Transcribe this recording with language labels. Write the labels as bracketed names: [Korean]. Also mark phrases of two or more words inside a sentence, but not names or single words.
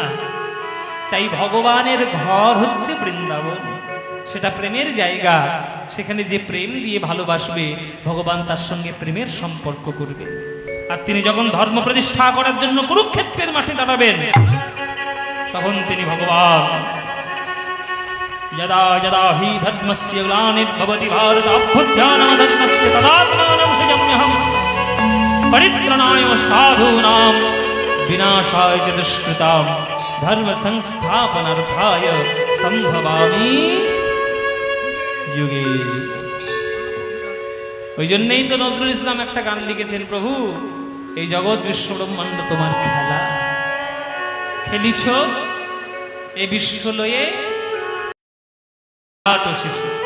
[Bangla] তাই ভগবানের ঘর হচ্ছে বৃন্দাবন, সেটা প্রেমের জায়গা। সেখানে যে প্রেম দিয়ে ভালোবাসবে ভগবান তার সঙ্গে প্রেমের সম্পর্ক করবে। আর তিনি যখন ধর্ম প্রতিষ্ঠা করার জন্য কুরুক্ষেত্রের মাঠে দাঁড়াবেন, তখন তিনি ভগবান [Sanskrit] यदा यदा हि धर्मस्य ग्लानिर्भवति भारत अभ्युत्थानमधर्मस्य तदात्मानं सृजाम्यहम् परित्राणाय साधूनां विनाशाय च दुष्कृतां धर्म संस्थापनार्थाय संभवामि যুগে যুগে। [Bangla] ওই জন্যই তো নজরুল ইসলাম একটা গান লিখেছেন, প্রভু এই জগৎ বিশ্ব ব্রহ্মাণ্ড তোমার খেলা, খেলিছ এই বিশ্ব লয়ে শিশু।